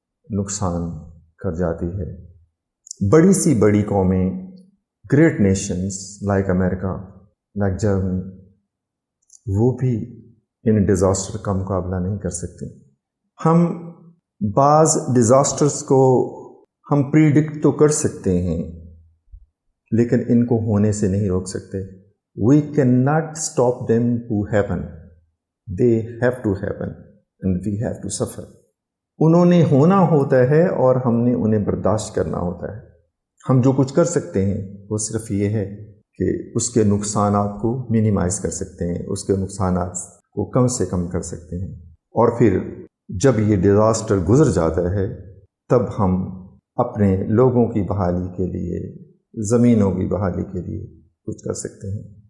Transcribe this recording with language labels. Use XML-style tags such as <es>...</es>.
<ur>نقصان کر جاتی ہے۔ بڑی سی بڑی قومیں، گریٹ نیشنز لائک امریکہ، لائک جرمنی، وہ بھی ان ڈیزاسٹر کا مقابلہ نہیں کر سکتے۔ ہم بعض ڈیزاسٹرز کو ہم پریڈکٹ تو کر سکتے ہیں لیکن ان کو ہونے سے نہیں روک سکتے۔</ur> <en>We cannot stop them to happen. They have to happen and we have to suffer.</en> <ur>انہوں نے ہونا ہوتا ہے اور ہم نے انہیں برداشت کرنا ہوتا ہے۔ ہم جو کچھ کر سکتے ہیں وہ صرف یہ ہے کہ اس کے نقصانات کو منیمائز کر سکتے ہیں، اس کے نقصانات کو کم سے کم کر سکتے ہیں، اور پھر جب یہ ڈیزاسٹر گزر جاتا ہے تب ہم اپنے لوگوں کی بحالی کے لیے، زمینوں کی بحالی کے لیے کچھ کر سکتے ہیں۔</ur>